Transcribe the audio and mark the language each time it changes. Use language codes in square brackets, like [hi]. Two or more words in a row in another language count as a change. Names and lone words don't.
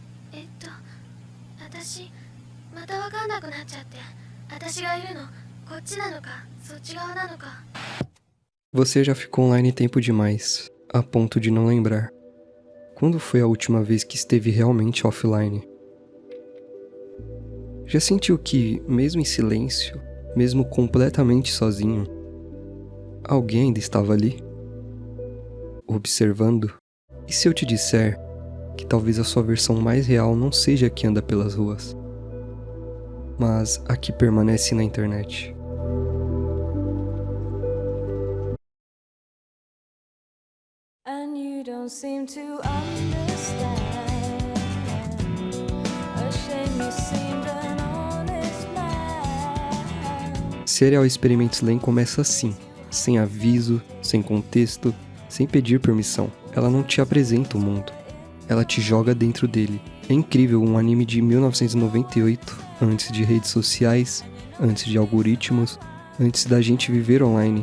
[ja] 私また分かんなくなっちゃって。私がいるのこっちなのかそっち側なのか。 [pt] Você já ficou online tempo demais, a ponto de não lembrar. Quando foi a última vez que esteve realmente offline? Já sentiu que, mesmo em silêncio, mesmo completamente sozinho, alguém ainda estava ali? Observando? E se eu te disser que talvez a sua versão mais real não seja a que anda pelas ruas, mas a que permanece na internet? [en] And you don't seem to understand. A shame you seemed an honest man. [pt] Serial Experiments Lain começa assim, sem aviso, sem contexto, sem pedir permissão. Ela não te apresenta o mundo, ela te joga dentro dele. É incrível, um anime de 1998, antes de redes sociais, antes de algoritmos, antes da gente viver online.